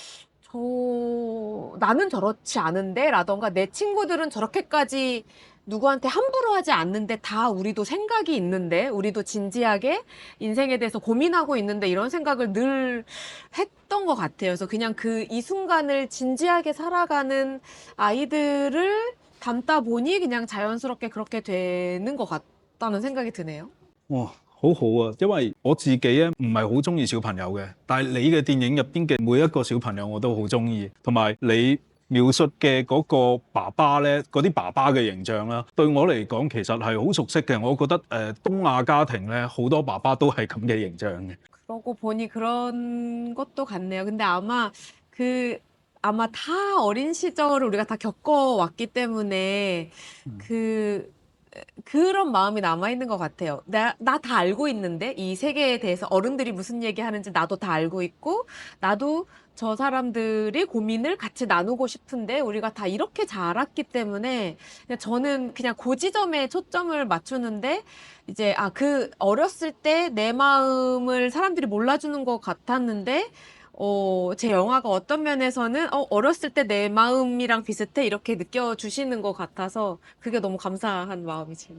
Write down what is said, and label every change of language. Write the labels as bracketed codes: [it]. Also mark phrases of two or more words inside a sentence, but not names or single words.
[ko] 나는 저렇지 않은데 라던가 내 친구들은 저렇게까지 누구한테 함부로 하지 않는데 다 우리도 생각이 있는데 우리도 진지하게 인생에 대해서 고민하고 있는데 이런 생각을 늘 했던 것 같아요. 그래서 그냥 이 순간을 진지하게 살아가는 아이들을 담다 보니 그냥 자연스럽게 그렇게 되는 것 같다는 생각이 드네요. [yue] 哇，好好啊！因為我自己咧唔係好中意小朋友嘅，但係你嘅電影入邊嘅每一個小朋友我都好中意，同埋你描述嘅嗰個爸爸咧，嗰啲爸爸嘅形象啦，對我嚟講其實係好熟悉嘅。我覺得東亞家庭咧好多爸爸都係咁嘅形象嘅。 [ko] 그러고 보니 그런 것도 같네요. 근데 아마 다 어린 시절을 우리가 다 겪어왔기 때문에 그런 마음이 남아있는 것 같아요. 나 다 알고 있는데 이 세계에 대해서 어른들이 무슨 얘기하는지 나도 다 알고 있고 나도 저 사람들의 고민을 같이 나누고 싶은데 우리가 다 이렇게 자랐기 때문에 저는 그냥 그 지점에 초점을 맞추는데 이제 그 어렸을 때 내 마음을 사람들이 몰라주는 것 같았는데 제 영화가 어떤 면에서는 어렸을 때 내 마음이랑 비슷해 이렇게 느껴주시는 것 같아서 그게 너무 감사한 마음이지.